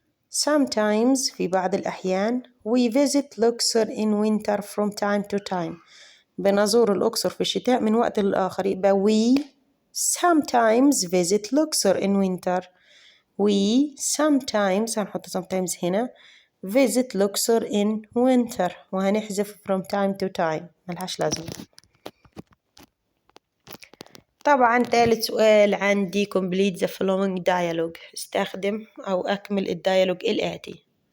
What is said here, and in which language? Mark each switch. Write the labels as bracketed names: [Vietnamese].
[English] Sometimes [Arabic] في بعض الأحيان [English] we visit Luxor in winter from time to time. [Arabic] بنزور الأقصر في الشتاء من وقت لآخر، يبقى [English] we sometimes visit Luxor in winter. we sometimes هنحط sometimes هنا visit Luxor in winter وهنحذف from time to time [Arabic] ملهاش لازمة. طبعا ثالث سؤال عندي [English] complete the following dialogue. [Arabic] استخدم أو أكمل الديالوج الآتي.